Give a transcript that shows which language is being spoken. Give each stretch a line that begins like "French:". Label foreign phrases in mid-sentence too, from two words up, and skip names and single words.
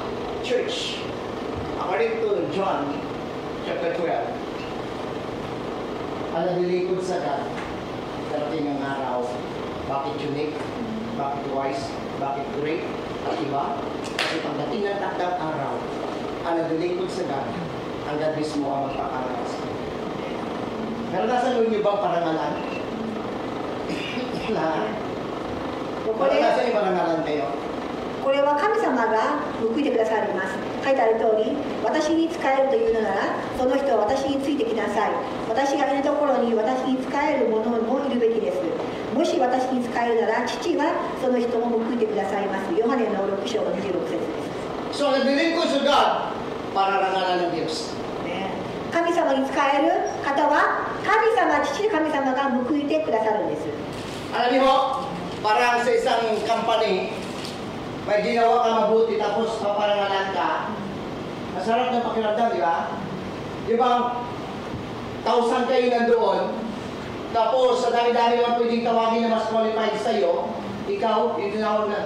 Filipino: Church, according to John chapter 12, ang naglilingkod sa God, darating ang araw, bakit unique, bakit wise, bakit great, at iba? Kasi pagdating ng takdang araw, ang naglilingkod sa God, ang God mismo ang magpakarangal sa iyo. Naranasan niyo bang parangalan? Lahat. Naranasan niyo parangalan kayo?
Japanese: これは神様が報いてくださります。書いてある通り、私に仕えるというのなら、その人は私についてきなさい。私がいるところに私に仕える者もいるべきです。もし私に仕えるなら、父はその人も報いてくださいます。ヨハネの6章の26節です。
Filipino: So, naglilingkod sa God, pararangalan ng Diyos.
Japanese: 神様に仕える方は、父神様が報いてくださるんです。
Filipino: Alam niyo, parang sa isang company, may ginawa ka mabuti tapos paparangalan ka. Masarap ng pakiramdam, di ba? Di ba, 1,000 kayo nandoon, tapos sa dami-dami naman pwedeng tawagin na mas qualified sa'yo, ikaw, yung tinawag na.